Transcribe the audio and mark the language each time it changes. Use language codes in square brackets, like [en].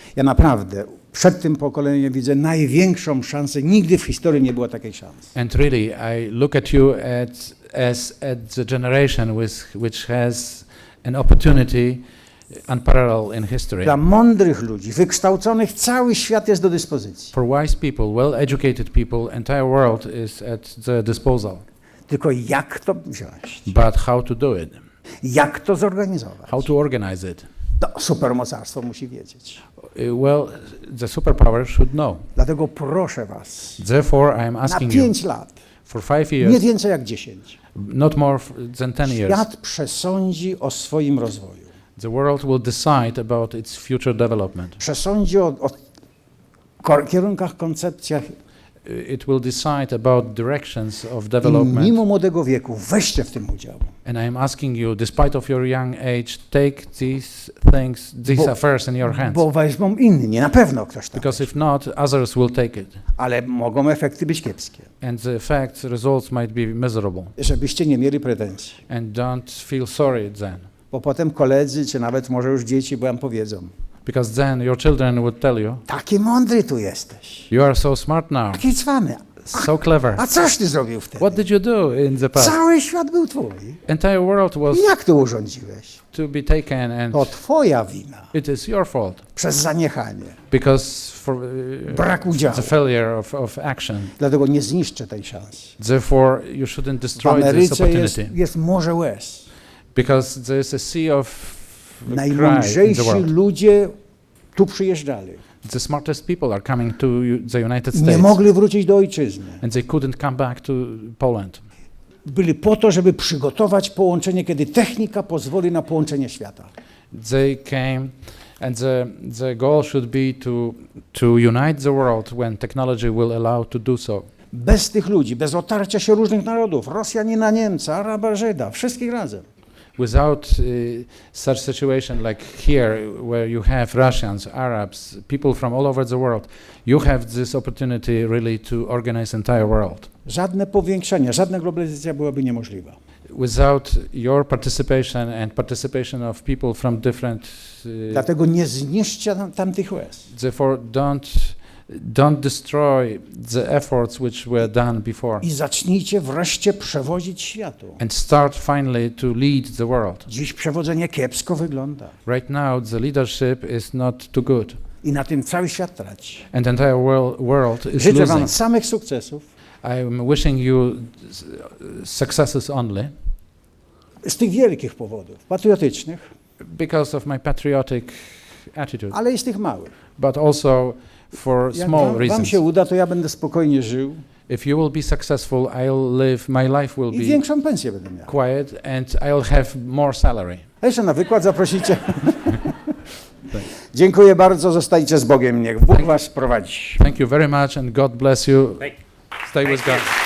[pl] Ja naprawdę przed tym pokoleniem widzę największą szansę. Nigdy w historii nie było takiej szansy. [en] And really, I look at you as the generation which has an opportunity unparalleled in history. [pl] Dla mądrych ludzi, wykształconych, cały świat jest do dyspozycji. [en] For wise people, well-educated people, entire world is at their disposal. [pl] Tylko jak to wziąć? [en] But how to do it? [pl] Jak to zorganizować? [en] How to organize it? [pl] To supermocarstwo musi wiedzieć. [en] Well, the superpower should know. [pl] Dlatego proszę was, [en] Therefore, I am [pl] na [en] asking you [pl] 5 lat, [en] for 5 [pl] nie [en] years, [pl] więcej jak 10, [en] not more than 10 years. [pl] świat przesądzi o swoim rozwoju. [en] The world will decide about its future development. [pl] Przesądzi o kierunkach, koncepcjach. [en] It will decide about directions of [pl] I [en] development. [pl] mimo młodego wieku weźcie w tym udział. [en] And I am asking you, despite of your young age, take these things, these affairs in your hands. [pl] Bo weźmą inni, na pewno ktoś tam. [en] Because if not, others will take it. [pl] Ale mogą efekty być kiepskie. [en] And the effects, results might be miserable. [pl] Żebyście nie mieli pretensji. [en] And don't feel sorry then. [pl] Bo potem koledzy, czy nawet może już dzieci wam powiedzą. [en] Because then your children would tell you, [pl] Taki mądry tu jesteś. [en] you are so smart now, [pl] Taki cwany. [en] so clever. [pl] A coś ty zrobił wtedy? [en] What did you do in the past? [pl] Cały świat był twój. [en] Entire world was [pl] I jak to urządziłeś? [en] to be taken, and [pl] To twoja wina. [en] it is your fault. [pl] Przez zaniechanie. [en] Because for [pl] Brak udziału. [en] the failure of action. [pl] Dlatego nie zniszczę tej szansy. [en] Therefore, you shouldn't [pl] W [en] destroy this [pl] Ameryce [en] opportunity. [pl] jest morze łez. [en] Because there is a sea of cry in the [pl] Najmądrzejsi [en] world. [pl] ludzie tu przyjeżdżali. [en] The smartest people are coming to the United [pl] Nie [en] States, [pl] mogli wrócić do ojczyzny. [en] and they couldn't come back to Poland. [pl] Byli po to, żeby przygotować połączenie, kiedy technika pozwoli na połączenie świata. [en] They came, and the goal should be to unite the world when technology will allow to do so. [pl] Bez tych ludzi, bez otarcia się różnych narodów, Rosjanina, Niemca, Araba, Żyda, wszystkich razem. [en] Without such situation like here, where you have Russians, Arabs, people from all over the world, you have this opportunity really to organize entire world. [pl] Żadne powiększenie, żadna globalizacja byłaby niemożliwa. [en] Without your participation and participation of people from different, [pl] Dlatego nie zniszczcie tamtych łez. [en] therefore don't destroy the efforts which were done before. [pl] I zacznijcie wreszcie przewozić światu. [en] And start finally to lead the world. [pl] Dziś przewodzenie kiepsko wygląda. [en] Right now, the leadership is not too good, [pl] I na tym cały świat traci. [en] and the entire world is [pl] Życzę [en] losing. [pl] wam samych sukcesów. [en] I'm wishing you successes only [pl] Z tych wielkich powodów, patriotycznych, [en] because of my patriotic attitude, [pl] ale i z tych małych. [en] but also for [pl] Jak [en] small [pl] wam [en] reasons. [pl] się uda, to ja będę spokojnie żył [en] If you will be successful, I'll live, my life will [pl] i [en] be [pl] większą pensję będę miał. [en] quiet, and I'll have more salary. [pl] A jeszcze na wykład zaprosicie. Dziękuję bardzo, zostajcie z Bogiem, niech Bóg was prowadzi. [en] Thank you very much, and God bless you. Stay with God.